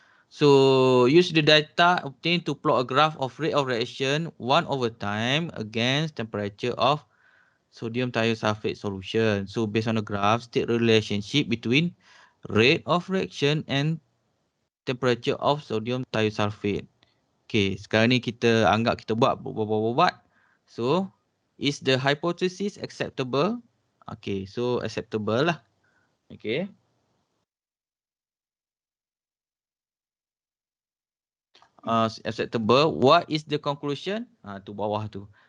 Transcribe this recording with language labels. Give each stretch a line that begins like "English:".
English: So use the data obtained to plot a graph of rate of reaction 1/time against temperature of sodium thiosulfate solution. So based on the graph, state the relationship between rate of reaction and temperature of sodium thiosulfate.
Malay: Okay, sekarang ni kita anggap kita buat.
English: So, is the hypothesis acceptable? Okay, so acceptable lah. Okay. Acceptable. What is the conclusion?
Malay: Tu bawah tu.